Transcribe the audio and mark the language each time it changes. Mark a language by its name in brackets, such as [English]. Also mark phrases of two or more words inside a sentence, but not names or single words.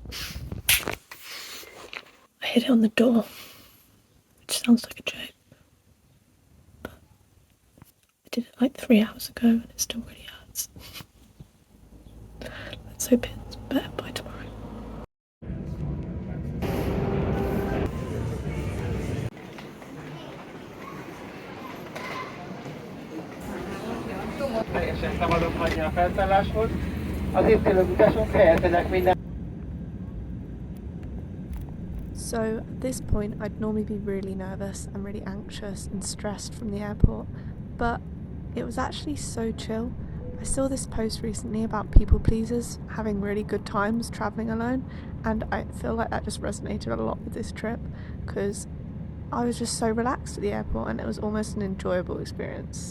[English] I hit it on the door, which sounds like a joke, did it like 3 hours ago and it still really hurts. Let's hope it's better by tomorrow. [Hungarian] Teljesen szabadon hagyja a felszálláshoz. Az itt élő utasok helyezzenek minden. [English] So at this point I'd normally be really nervous and really anxious and stressed from the airport, but it was actually so chill. I saw this post recently about people pleasers having really good times travelling alone, and I feel like that just resonated a lot with this trip because I was just so relaxed at the airport and it was almost an enjoyable experience.